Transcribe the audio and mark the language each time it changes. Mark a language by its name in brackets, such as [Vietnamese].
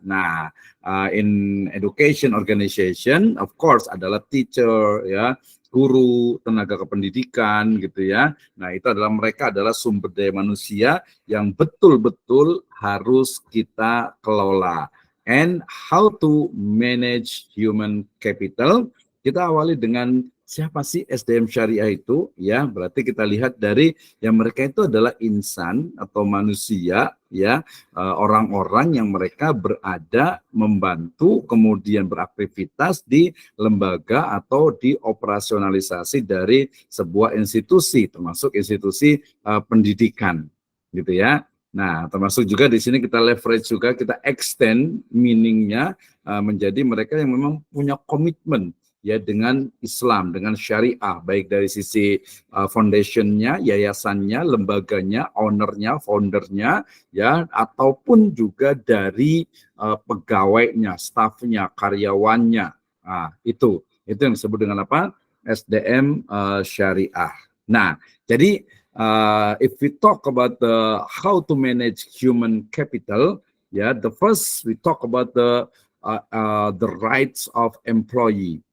[Indonesian] Nah, [English] in education organization, of course, [Indonesian] adalah teacher, ya, guru, tenaga kependidikan gitu ya. Nah, itu adalah mereka adalah sumber daya manusia yang betul-betul harus kita kelola. [English] And how to manage human capital? [Indonesian] Kita awali dengan siapa sih SDM syariah itu? Ya, berarti kita lihat dari yang mereka itu adalah insan atau manusia, ya, orang-orang yang mereka berada, membantu, kemudian beraktivitas di lembaga atau di operasionalisasi dari sebuah institusi, termasuk institusi pendidikan, gitu ya. Nah, termasuk juga di sini kita leverage juga, kita extend meaningnya menjadi mereka yang memang punya komitmen ya dengan Islam, dengan syariah, baik dari sisi foundationnya, yayasannya, lembaganya, ownernya, foundernya, ya, ataupun juga dari pegawainya, stafnya, karyawannya. Nah, itu yang disebut dengan apa? SDM syariah. Nah, jadi [English] if we talk about how to manage human capital, ya, the first we talk about the rights of employee.